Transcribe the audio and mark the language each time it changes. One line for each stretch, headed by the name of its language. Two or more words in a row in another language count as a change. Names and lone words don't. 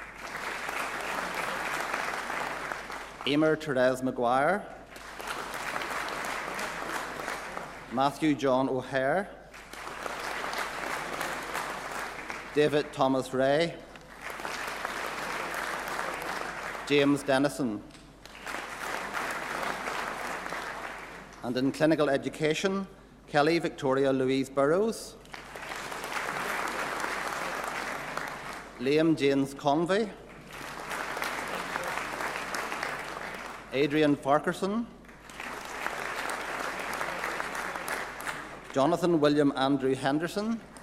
English: Emer Therese Maguire. Matthew John O'Hare. David Thomas Ray. James Dennison. And in clinical education, Kelly Victoria Louise Burrows. Liam James Convey. Adrian Farquharson. Jonathan William Andrew Henderson.